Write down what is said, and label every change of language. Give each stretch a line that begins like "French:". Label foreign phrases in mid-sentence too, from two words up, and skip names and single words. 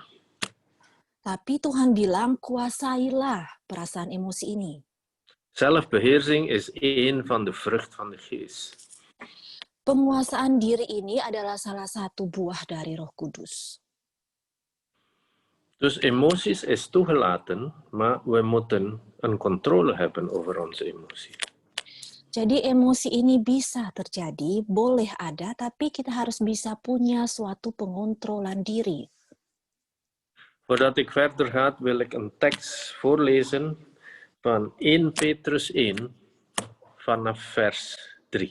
Indonesian: Tapi Tuhan bilang, kuasailah perasaan emosi ini.
Dutch: Zelfbeheersing is een van de vrucht van de geest.
Indonesian: Penguasaan diri ini adalah salah satu buah dari Roh Kudus.
Dutch: Dus emoties is toegelaten, maar we moeten een controle hebben over onze emotie.
Indonesian: Jadi emosi ini bisa terjadi, boleh ada, tapi kita harus bisa punya suatu pengontrolan diri.
Dutch: Voordat ik verder ga, wil ik een tekst voorlezen van 1 Petrus 1 vanaf vers 3.